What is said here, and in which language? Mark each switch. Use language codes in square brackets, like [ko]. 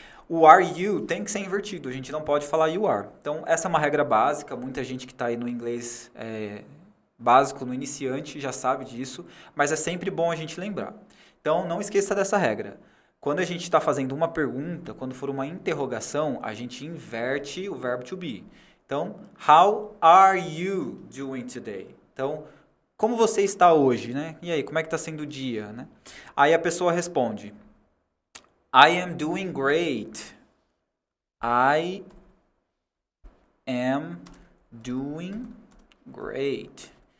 [pt] O [en] are you [pt] tem que ser invertido, a gente não pode falar [en] you are. [pt] Então, essa é uma regra básica, muita gente que está aí no inglês básico, no iniciante, já sabe disso, mas é sempre bom a gente lembrar. Então, não esqueça dessa regra. Quando a gente está fazendo uma pergunta, quando for uma interrogação, a gente inverte o verbo to be. Então, [en] how are you doing today? [pt] Então, como você está hoje, né? E aí, como é que está sendo o dia, né? Aí a pessoa responde, [en] I am doing great. I am doing great.